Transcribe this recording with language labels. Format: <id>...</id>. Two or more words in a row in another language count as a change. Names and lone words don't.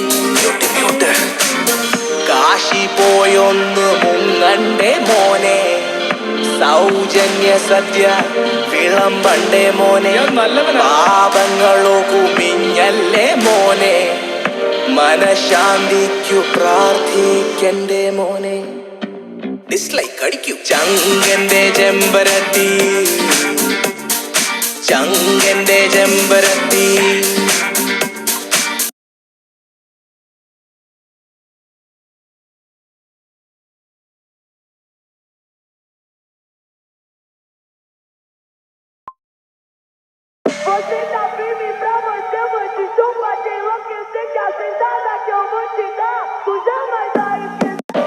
<ml>കാശി പോയൊന്ന് മുങ്ങണ്ടേ മോനെ, സൗജന്യ സദ്യ വിളമ്പണ്ടേ മോനെ, പാപങ്ങളോ കുമിഞ്ഞല്ലേ മോനെ, മനഃശാന്തിക്കു പ്രാർത്ഥിക്കണ്ടേ മോനെ. ഡിസ്ലൈക്ക് അടിക്കൂ ചങ്കന്റെ ചെമ്പരത്തി, ചങ്കന്റെ ചെമ്പരത്തി.</ml> <pt>Você tá firme pra você, vou te chupar de louco, eu sei que a sentada que eu vou te dar, tu jamais vai esquecer.</pt>